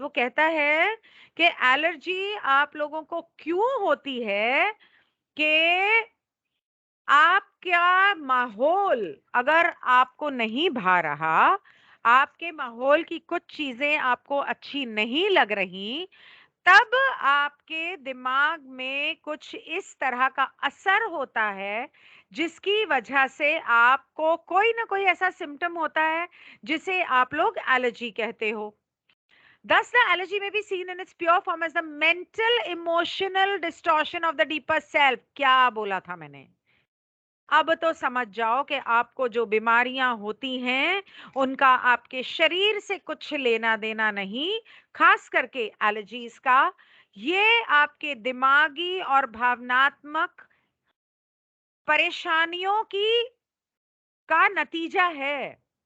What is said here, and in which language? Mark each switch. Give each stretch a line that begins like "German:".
Hindi: वो कहता है कि एलर्जी आप लोगों को क्यों होती है कि आपका माहौल अगर आपको नहीं भा रहा, आपके माहौल की कुछ चीजें आपको अच्छी नहीं लग रही, तब आपके दिमाग में कुछ इस तरह का असर होता है जिसकी वजह से आपको कोई ना कोई ऐसा सिम्टम होता है जिसे आप लोग एलर्जी कहते हो।
English: Thus, the allergy may be seen in its pure form as the mental emotional distortion of the deeper self.
Hindi: क्या बोला था मैंने? अब तो समझ जाओ कि आपको जो बीमारियां होती हैं उनका आपके शरीर से कुछ लेना देना नहीं, खास करके एलर्जीज का। ये आपके दिमागी और भावनात्मक परेशानियों की का नतीजा है।